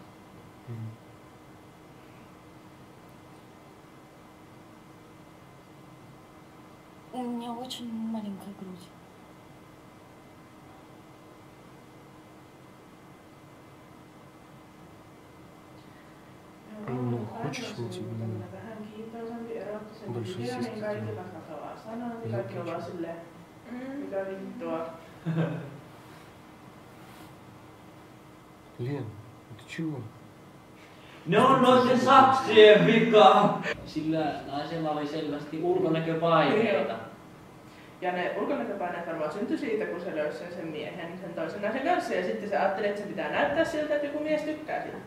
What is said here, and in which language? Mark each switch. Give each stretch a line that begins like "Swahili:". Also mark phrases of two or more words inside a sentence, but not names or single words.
Russian: У меня очень маленькая грудь. Ну, хочешь, я тебе большой сиськи сделаю?
Finnish: Mikä vittua?
Russian: Лен, ты чего?
Finnish: Ne on noiden saksien vika! Sillä naisella oli selvästi ulkonäköpaineita. Ja ne ulkonäköpaineet varmaan syntyi siitä, kun se löysi sen miehen, sen toisen naisen kanssa. Ja sitten se ajatteli, että se pitää näyttää siltä, että joku mies tykkää siitä.